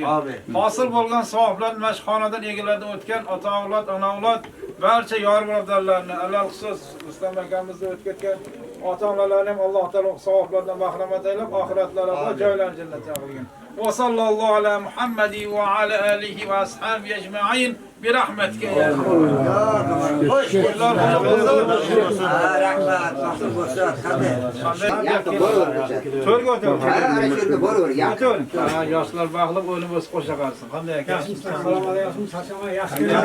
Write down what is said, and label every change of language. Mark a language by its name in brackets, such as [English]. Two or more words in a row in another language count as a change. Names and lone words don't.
[Uzbek] Hosil bo'lgan savoblar mashxonadan egalardan o'tgan ota-avlod, ona-avlod barcha yor birodarlarni, alal xusus Rustam akamizda o'tgan ota-onalarni ham Alloh taolo savoblardan bahramand aylab, oxiratlarida joylarini jannatga qilgin. [Arabic] وصلى الله على محمد وعلى آله وأصحابه أجمعين برحمتك يا Xo'sh, [Uzbek] rahmat, mahsul bo'lsin. To'rga o'tir. O'tir. Yoshlar baxtli o'yini bo'lsa qo'sha qolsin. Qanday ekan? Assalomu alaykum. Sachama yaxshi.